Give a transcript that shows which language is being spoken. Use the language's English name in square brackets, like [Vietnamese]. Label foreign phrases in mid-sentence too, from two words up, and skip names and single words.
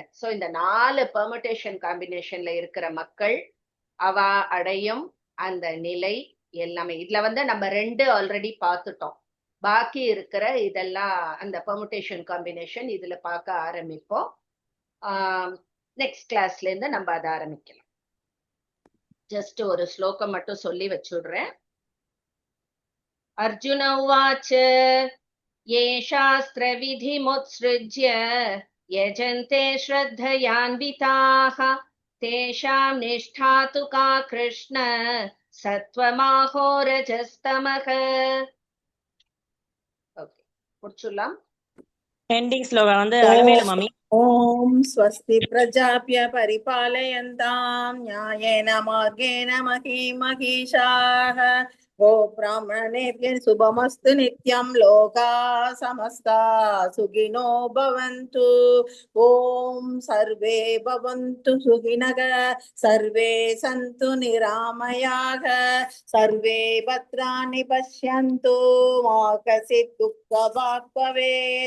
[Tamil] சோ இந்த 4 [English] permutation combination [Tamil] இருக்கிற மக்கள் அவ அடையும் அந்த நிலை எல்லாமே. இதுல நம்ம 2 ஆல்ரெடி பார்த்துட்டோம். பாக்கி இருக்கிற இதெல்லாம் அந்த [English] permutation combination [Tamil] இதுல பார்க்க ஆரம்பிப்போம். [English] next class [Tamil] இருந்து நம்ம அதை ஆரம்பிக்கலாம். ஜஸ்ட் ஒரு ஸ்லோகம் மட்டும் சொல்லி வச்சுடுறேன். [Sanskrit] अर्जुन उवाच ये शास्त्रविधिमुत्सृज्य यजन्ते श्रद्धयान्विताः तेषां निष्ठा तु का कृष्ण सत्त्वमाहो रजस्तमः. [Tamil] முடிச்சுடலாம். எண்டிங் ஸ்லோகா வந்து அலமேலு மாமி. [Sanskrit] ॐ स्वस्ति प्रजाभ्य परिपालयन्तां न्यायेन मार्गेण महीमहीषाः गोब्राह्मणेभ्यः शुभमस्तु नित्यं लोकाः समस्ता सुखिनो भवन्तु। ॐ सर्वे भवन्तु सुखिनः सर्वे सन्तु निरामयाः सर्वे भद्राणि पश्यन्तु मा कश्चित् दुःखभाग् भवेत्।